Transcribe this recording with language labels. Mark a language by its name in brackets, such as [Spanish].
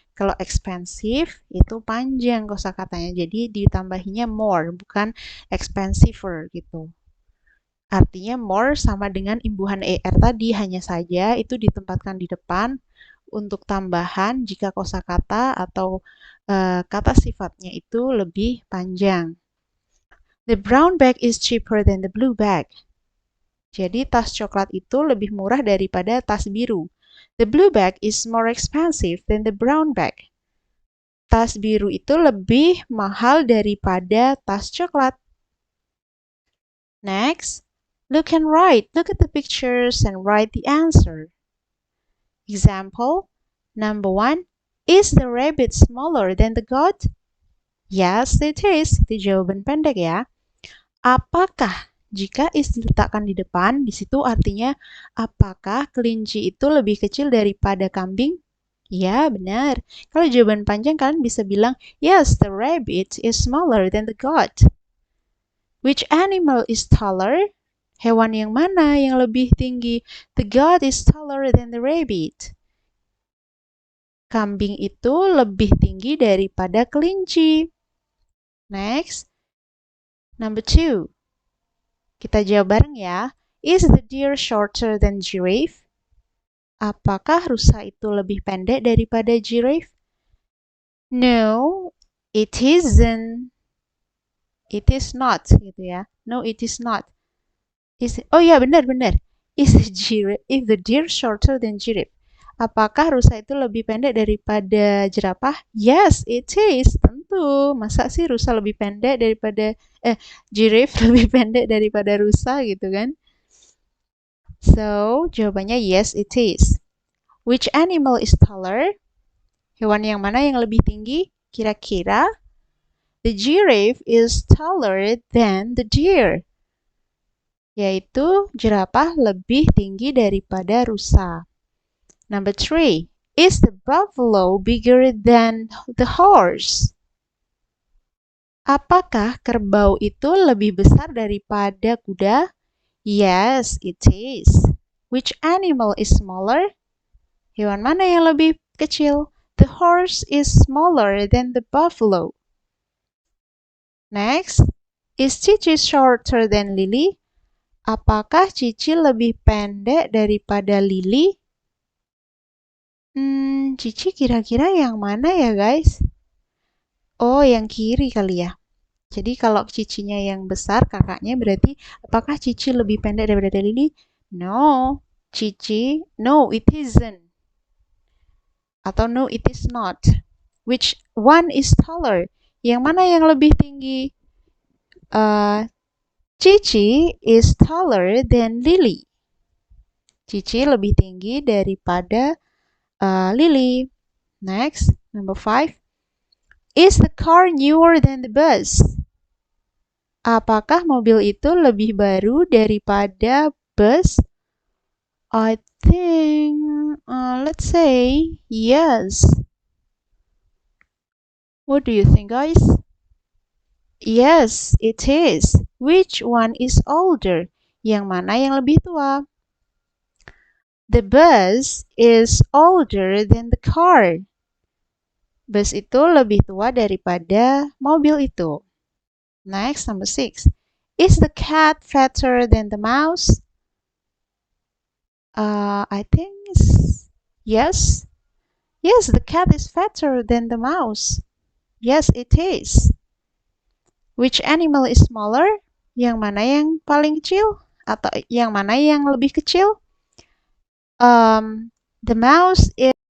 [Indonesian] Kalau expensive itu panjang kosakatanya, jadi ditambahinya more, bukan expensiver gitu. Artinya more sama dengan imbuhan er tadi, hanya saja itu ditempatkan di depan untuk tambahan jika kosakata atau kata sifatnya itu lebih panjang. [English] The brown bag is cheaper than the blue bag. [Indonesian] Jadi tas coklat itu lebih murah daripada tas biru. [English] The blue bag is more expensive than the brown bag. [Indonesian] Tas biru itu lebih mahal daripada tas coklat. [English] Next, look and write. Look at the pictures and write the answer. Example, number 1. Is the rabbit smaller than the goat? Yes, it is. [Indonesian] Itu jawaban pendek ya. Apakah? Jika is diletakkan di depan, di situ artinya apakah kelinci itu lebih kecil daripada kambing? Ya, benar. Kalau jawaban panjang kalian bisa bilang, [English] yes, the rabbit is smaller than the goat. Which animal is taller? [Indonesian] Hewan yang mana yang lebih tinggi? [English] The goat is taller than the rabbit. [Indonesian] Kambing itu lebih tinggi daripada kelinci. [English] Next, number 2. [Indonesian] Kita jawab bareng ya. [English] Is the deer shorter than giraffe? [Indonesian] Apakah rusa itu lebih pendek daripada giraffe? [English] No, it isn't. It is not, [Indonesian] gitu ya. [English] No, it is not. [Indonesian] Oh ya, benar. [English] Is the deer shorter than giraffe? [Indonesian] Apakah rusa itu lebih pendek daripada jerapah? Yes, it is. Tentu. Masa sih rusa lebih pendek daripada giraffe lebih pendek daripada rusa gitu kan? [English] So, [Indonesian] jawabannya [English] yes, it is. Which animal is taller? [Indonesian] Hewan yang mana yang lebih tinggi? Kira-kira? [English] The giraffe is taller than the deer. [Indonesian] Yaitu jerapah lebih tinggi daripada rusa. [English] Number 3. Is the buffalo bigger than the horse? [Indonesian] Apakah kerbau itu lebih besar daripada kuda? [English] Yes, it is. Which animal is smaller? [Indonesian] Hewan mana yang lebih kecil? [English] The horse is smaller than the buffalo. Next, is Cici shorter than Lily? [Indonesian] Apakah Cici lebih pendek daripada Lily? Cici kira-kira yang mana ya guys? Oh, yang kiri kali ya. Jadi kalau cicinya yang besar, kakaknya, berarti apakah Cici lebih pendek daripada Lily? [English] No, Cici, no it isn't. [Indonesian] Atau [English] no it is not. Which one is taller? [Indonesian] Yang mana yang lebih tinggi? [English] Cici is taller than Lily. [Indonesian] Cici lebih tinggi daripada Lily. [English] Next, number 5. Is the car newer than the bus? [Indonesian] Apakah mobil itu lebih baru daripada bus? [English] I think, let's say yes. What do you think, guys? Yes, it is. Which one is older? [Indonesian] Yang mana yang lebih tua? [English] The bus is older than the car. [Indonesian] Bus itu lebih tua daripada mobil itu. [English] Next, number 6. Is the cat fatter than the mouse? I think yes. Yes, the cat is fatter than the mouse. Yes, it is. Which animal is smaller? [Indonesian] Yang mana yang paling kecil? Atau yang mana yang lebih kecil? [English] The mouse is